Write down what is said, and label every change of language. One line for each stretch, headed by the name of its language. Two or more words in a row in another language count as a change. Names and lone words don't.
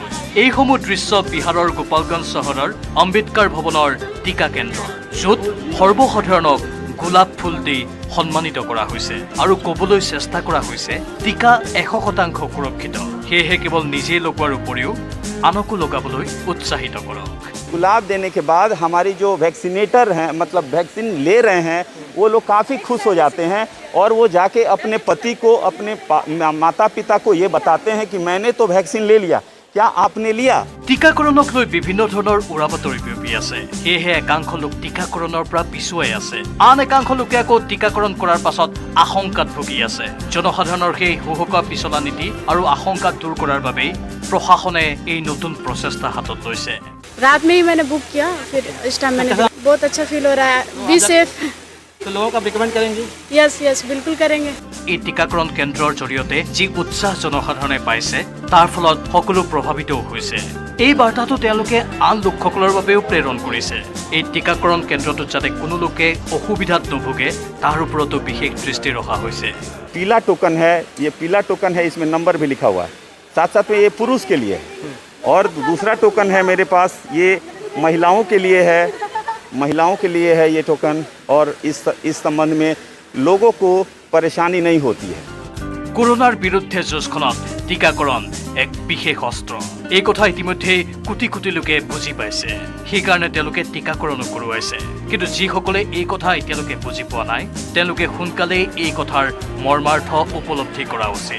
Assamese: এইসমূহ দৃশ্য বিহাৰৰ গোপালগঞ্জ চহৰৰ আম্বেদকাৰ ভৱনৰ টিকা কেন্দ্ৰ, য'ত সৰ্বসাধাৰণক গোলাপ ফুল দি সন্মানিত কৰা হৈছে আৰু ক'বলৈ চেষ্টা কৰা হৈছে টিকা 100% সুৰক্ষিত। সেয়েহে কেৱল নিজেই লগোৱাৰ উপৰিও আনকো লগাবলৈ উৎসাহিত কৰক।
Hindi: गुलाब देने के बाद हमारी जो वैक्सीनेटर हैं, मतलब वैक्सीन ले रहे हैं, वो लोग काफ़ी खुश हो जाते हैं और वो जाके अपने पति को, अपने माता पिता को ये बताते हैं कि मैंने तो वैक्सीन ले लिया, क्या आपने लिया?
Assamese: টিকাকৰণক লৈ বিভিন্ন ধৰণৰ উৰা বাতৰি বিয়পি আছে। সেয়েহে একাংশ লোক টিকাকৰণৰ পৰা পিছুৱাই আছে, আন একাংশ লোকে আকৌ টিকাকৰণ কৰাৰ পাছত আশংকাত ভুগি আছে। জনসাধাৰণৰ সেই হুহুকা পিছলা নীতি আৰু আশংকা দূৰ কৰাৰ বাবেই প্ৰশাসনে এই নতুন প্ৰচেষ্টা হাতত লৈছে।
Hindi: रात में ही मैंने बुक किया, फिर इस टाइम मैंने बहुत अच्छा फील हो रहा है।
English: be safe.
Hindi: तो लोगों का रिकमेंड करेंगे?
English: yes yes
Hindi: बिल्कुल करेंगे।
Assamese: এই টিকাকৰণ কেন্দ্ৰৰ জৰিয়তে যি উৎসাহ জনসাধাৰণে পাইছে তাৰ ফলত সকলো প্ৰভাৱিতও হৈছে। এই বাৰ্তাটো তেওঁলোকে আন লোকসকলৰ বাবেও প্ৰেৰণ কৰিছে। এই টিকাকৰণ কেন্দ্ৰটোত যাতে কোনো লোকে অসুবিধাত নুভোগে তাৰ ওপৰতো বিশেষ দৃষ্টি ৰখা হৈছে।
Hindi: पीला टोकन है, ये पीला टोकन है, इसमें नंबर भी लिखा हुआ है। साथ साथ में ये पुरुष के लिए है और दूसरा टोकन है मेरे पास, ये महिलाओं के लिए है, महिलाओं के लिए है ये टोकन। और इस संबंध में लोगों को परेशानी नहीं होती है।
Assamese: কৰোনাৰ বিৰুদ্ধে যুঁজখনত টিকাকৰণ এক বিশেষ অস্ত্ৰ। এই কথা ইতিমধ্যেই কোটি কোটি লোকে বুজি পাইছে, সেইকাৰণে তেওঁলোকে টিকাকৰণো কৰোৱাইছে। কিন্তু যিসকলে এই কথা এতিয়ালৈকে বুজি পোৱা নাই, তেওঁলোকে সোনকালেই এই কথাৰ মৰ্মাৰ্থ উপলব্ধি কৰা উচিত।